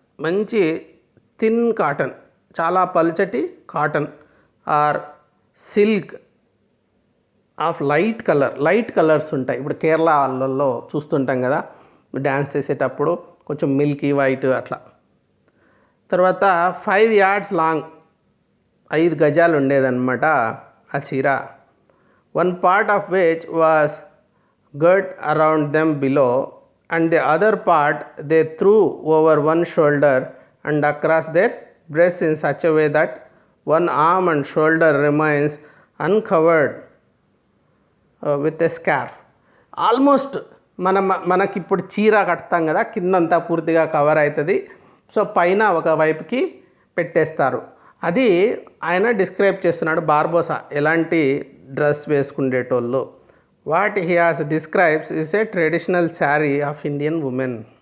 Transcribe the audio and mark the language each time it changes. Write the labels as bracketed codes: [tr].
[te] మంచి thin cotton, చాలా పల్చటి cotton or silk of light colours ఉంటాయి. ఇప్పుడు కేరళలో చూస్తుంటాం కదా డ్యాన్స్ చేసేటప్పుడు కొంచెం మిల్కీ వైట్ అట్లా. తర్వాత 5 yards లాంగ్, 5 గజాలు ఉండేదన్నమాట ఆ చీర. [en] One part of which was girt around them below, and the other part they threw over one shoulder and across their breasts in such a way that one arm and shoulder remains uncovered with a scarf. [te] Almost మనకి ఇప్పుడు చీర కడతాం కదా, కిందంతా పూర్తిగా cover అవుతుంది. So పైన ఒక వైపుకి పెట్టేస్తారు. అది ఆయన డిస్క్రైబ్ చేస్తున్నాడు బార్బోసా ఎలాంటి dress వేసుకునేటోళ్ళు. [en] What he has describes is a traditional sari of Indian women.